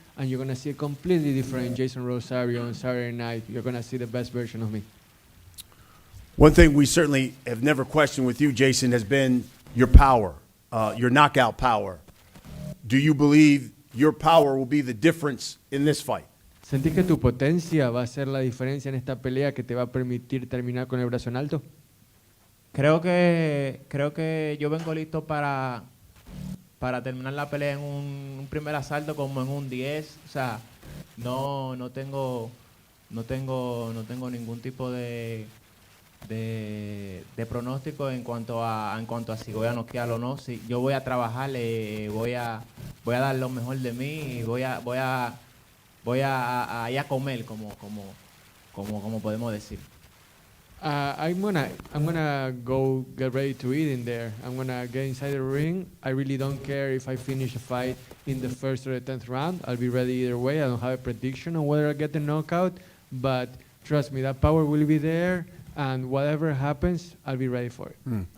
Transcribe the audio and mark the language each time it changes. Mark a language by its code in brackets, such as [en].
[en] and you're going to see a completely different Jeison Rosario on Saturday night. You're going to see the best version of me. One thing we certainly have never questioned with you, Jeison, has been your power, your knockout power. Do you believe your power will be the difference in this fight? [es] ¿Sentís que tu potencia va a ser la diferencia en esta pelea que te va a permitir terminar con el brazo en alto? Creo que yo vengo listo para terminar la pelea en un primer asalto como en un 10. O sea, no tengo ningún tipo de pronóstico en cuanto a si voy a noquear o no. Si yo voy a trabajar, voy a dar lo mejor de mí y voy a comer como podemos decir. [en] I'm gonna go get ready to eat in there. I'm gonna get inside the ring. I really don't care if I finish a fight in the first or the 10th round. I'll be ready either way. I don't have a prediction on whether I get the knockout, but trust me, that power will be there, and whatever happens, I'll be ready for it.